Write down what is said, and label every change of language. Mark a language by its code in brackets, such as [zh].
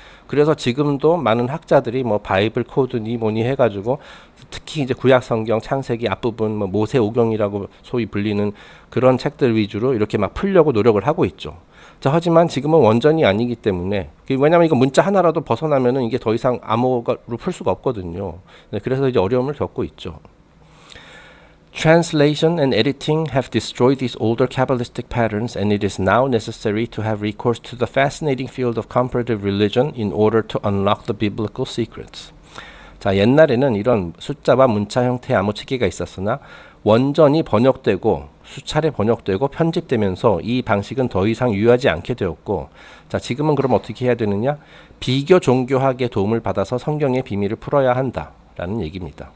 [ko] 그래서 지금도 많은 학자들이 뭐 바이블 코드니 뭐니 해가지고 특히 이제 구약 성경 창세기 앞부분 뭐 모세오경이라고 소위 불리는 그런 책들 위주로 이렇게 막 풀려고 노력을 하고 있죠. 자, 하지만 지금은 원전이 아니기 때문에, 왜냐하면 이거 문자 하나라도 벗어나면은 이게 더 이상 암호로 풀 수가 없거든요. 네, 그래서 이제 어려움을 겪고 있죠. [en] Translation and editing have destroyed these older Kabbalistic patterns, and it is now necessary to have recourse to the fascinating field of comparative religion in order to unlock the biblical secrets. [ko] 자, 옛날에는 이런 숫자와 문자 형태의 암호체계가 있었으나 원전이 번역되고 수차례 번역되고 편집되면서 이 방식은 더 이상 유효하지 않게 되었고, 자, 지금은 그럼 어떻게 해야 되느냐? 비교 종교학의 도움을 받아서 성경의 비밀을 풀어야 한다 라는 얘기입니다.